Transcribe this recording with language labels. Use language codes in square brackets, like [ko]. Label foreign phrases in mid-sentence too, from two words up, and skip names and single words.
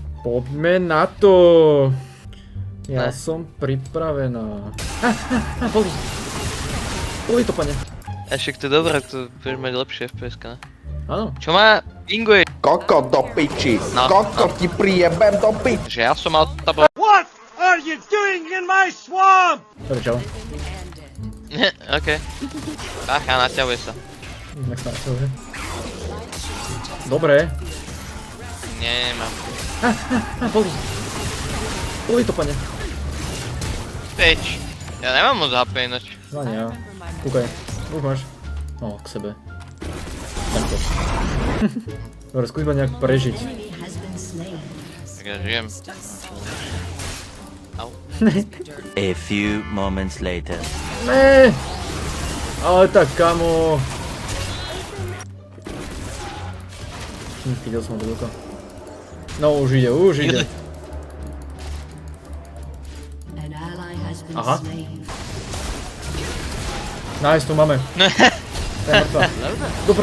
[sk] Poďme na to. Ja som pripravená. Boli. Boli to, pane. A však to je dobré, to budeš mať lepšie FPS-ka, ne? Áno. Čo má Ingrid? Koko do piči, No, koko ti prijebem do piči. Že ja som mal tabo... [en] What are you doing in my swamp? [sk] Dobre, čau. Okej. Bacha, naťahuje sa. Tak sa naťahuje. Dobre. Nie, nemám. Boli. Boli to, pane. Peč. Ja nemám moc HP ináč. No nie, ja. Kúkaj. Už máš. No, k sebe. Takto. Dobre, skús ma nejak prežiť. Tak ja žijem. Au. [en] A few moments later. [sk] Ne! Ale tak, kamo. Videl som do doka. No, už ide, už ide. Aha. Nice, tu máme. To je mŕtva. Dobre.